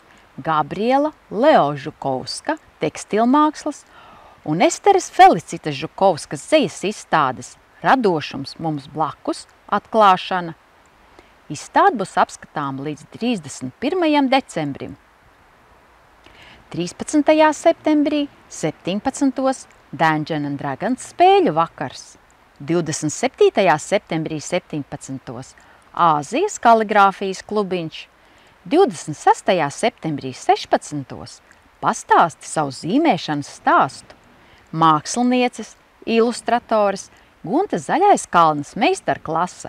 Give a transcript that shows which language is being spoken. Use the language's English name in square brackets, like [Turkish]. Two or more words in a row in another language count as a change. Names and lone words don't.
[Latvian] Gabriela Leo Žukovska tekstilmākslas un Esteres Felicitas Žukovskas dzejas izstādes Radošums mums blakus atklāšana. Izstāde būs apskatāma līdz 31. decembrim. 13. septembrī 17. Dungeons and Dragons spēļu vakars. 27. septembrī 17. Āzijas kaligrāfijas klubiņš. 26. septembrī 16. Pastāsti savu zīmēšanas stāstu. Mākslinieces, ilustratoris Gunta Zaļaiskalnas meistarklase.